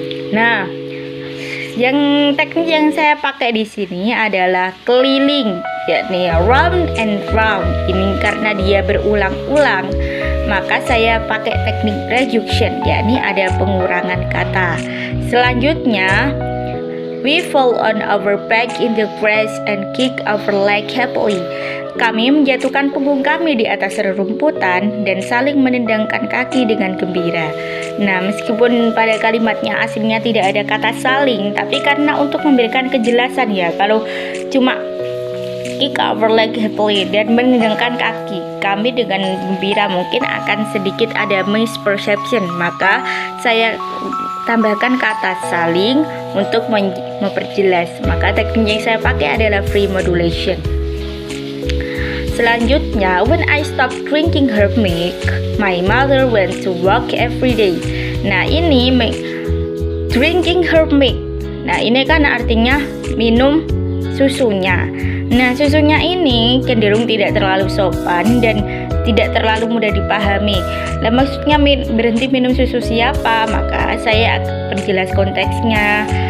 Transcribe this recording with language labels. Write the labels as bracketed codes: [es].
[id] Nah, teknik yang saya pakai di sini adalah keliling, yakni [en] round and round. [id] Ini karena dia berulang-ulang, maka saya pakai teknik reduction, yakni ada pengurangan kata. Selanjutnya, [en] we fall on our back in the grass and kick our leg happily. [id] Kami menjatuhkan punggung kami di atas rerumputan dan saling menendangkan kaki dengan gembira. Nah, meskipun pada kalimatnya aslinya tidak ada kata saling, tapi karena untuk memberikan kejelasan ya, kalau cuma [en] kick our leg happily [id] dan menendangkan kaki kami dengan gembira mungkin akan sedikit ada misperception. Maka saya tambahkan kata saling untuk memperjelas. Maka teknik yang saya pakai adalah free modulation. Selanjutnya, [en] when I stopped drinking her milk, my mother went to work every day. [id] Nah, ini [en] drinking her milk. [id] Nah, ini kan artinya minum susunya. Nah, susunya ini cenderung tidak terlalu sopan dan tidak terlalu mudah dipahami. Nah, maksudnya berhenti minum susu siapa? Maka saya perjelas konteksnya.